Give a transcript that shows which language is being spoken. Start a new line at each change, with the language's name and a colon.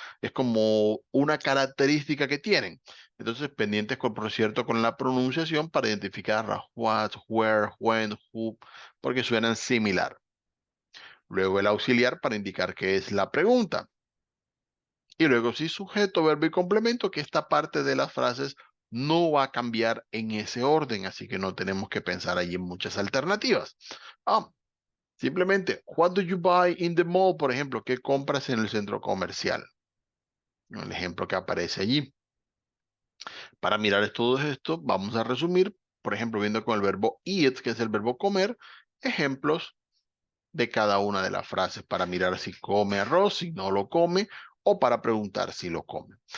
Spanish: Es como una característica que tienen. Entonces, pendientes, por cierto, con la pronunciación para identificar what, where, when, who, porque suenan similar. Luego el auxiliar para indicar que es la pregunta. Y luego sí, sujeto, verbo y complemento, que esta parte de las frases no va a cambiar en ese orden, así que no tenemos que pensar allí en muchas alternativas.
English: Ah, simplemente, what do you buy in the mall?
Spanish: Por ejemplo, ¿qué compras en el centro comercial? El ejemplo que aparece allí. Para mirar todo esto, vamos a resumir, por ejemplo, viendo con el verbo eat, que es el verbo comer, ejemplos de cada una de las frases para mirar si come arroz, si no lo come, o para preguntar si lo come.